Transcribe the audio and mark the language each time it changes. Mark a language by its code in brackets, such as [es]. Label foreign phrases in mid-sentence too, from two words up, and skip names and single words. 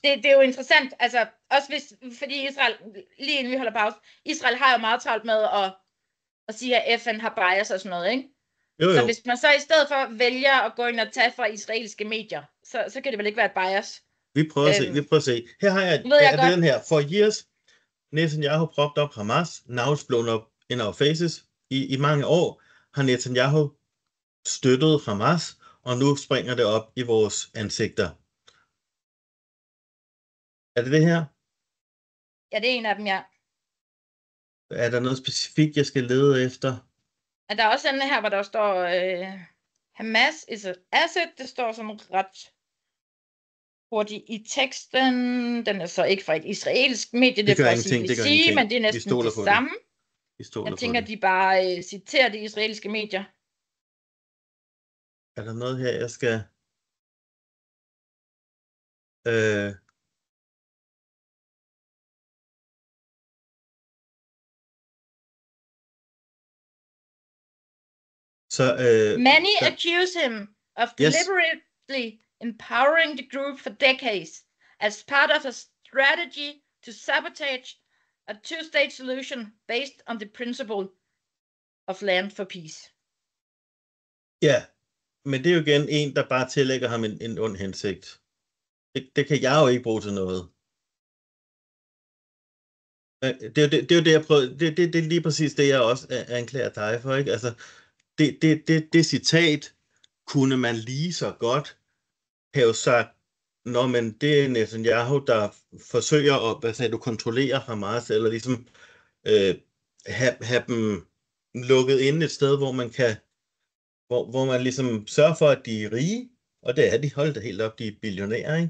[da] Det er jo interessant, altså også fordi Israel, lige inden vi holder pause, Israel har jo meget travlt med at sige, at FN har bias og sådan noget, ikke? Jo. Så hvis man så i stedet for vælger at gå ind og tage fra israelske medier, så kan det vel ikke være et bias. Vi prøver at se. Her har jeg den her. [en] For years, Netanyahu propped up Hamas, now it's blown up in our faces. [da] I mange år har Netanyahu støttet Hamas, og nu springer det op i vores ansigter. Er det her? Ja, det er en af dem, ja. Er der noget specifikt, jeg skal lede efter? Og der er også den her, hvor der står, [en] Hamas is an asset. [da] Det står sådan ret hurtigt i teksten. Den er så ikke fra et israelsk medie, det er fra CBC, men det er næsten det samme. Jeg tænker, de bare citerer de israelske medier. Er der noget her, jeg skal... [en] Many accuse him of deliberately empowering the group for decades as part of a strategy to sabotage a two-state solution based on the principle of land for peace. [da] Ja, men det er jo igen en, der bare tillægger ham en ond hensigt. Det kan jeg jo ikke bruge til noget. Det er jo det, jeg prøver. Det er lige præcis det, jeg også anklager dig for, ikke? Altså, det citat kunne man lige så godt have sagt, når man det er Netanyahu, der forsøger at kontrollere Hamas, eller ligesom have dem lukket inde et sted, hvor man kan, hvor man ligesom sørger for, at de er rige, og det er de, holdt det helt op, de er billionærer, ikke?